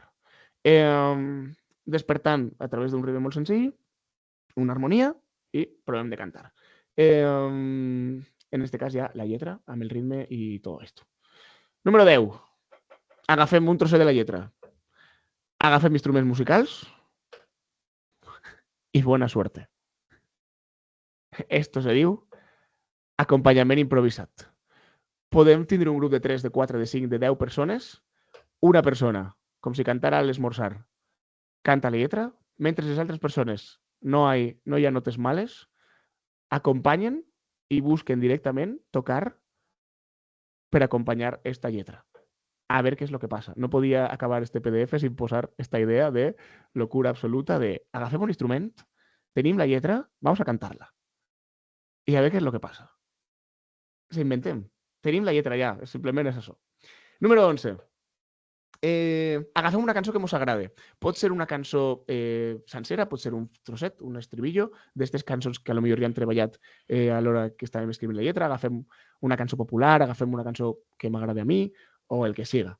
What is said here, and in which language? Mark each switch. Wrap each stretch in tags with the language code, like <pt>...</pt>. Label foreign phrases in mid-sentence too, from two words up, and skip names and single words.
<ca>Despertant a través d'un ritme molt senzill, una harmonia i provem de cantar. En este cas ja la lletra amb el ritme i tot esto. Número 10. Agafem un trosset de la lletra. Agafem instruments musicals i bona suerte. Esto se diu acompanyament improvisat. Podem tindre un grup de 3, de 4, de 5, de 10 persones. Una persona, com si cantara a l'esmorzar, canta la lletra, mentre les altres persones no hi ha notes males, acompanyen i busquen directament tocar per acompanyar esta lletra.</ca> <es>A ver qué es lo que pasa. No podía acabar este PDF sin posar esta idea de locura absoluta de</es> <ca>agafem un instrument, tenim la lletra,</ca> <es>vamos a cantarla. I a ver qué es lo que pasa. Se inventem.</es> <ca>Tenim la lletra ja, simplement és això. Número 11. Agafem una cançó que mos agrade. Pot ser una cançó sencera, pot ser un trosset, un estribillo, d'aquestes cançons que potser ja hem treballat a l'hora que estàvem escrivint la lletra. Agafem una cançó popular, agafem una cançó que m'agrade a mi, o el que siga.</ca>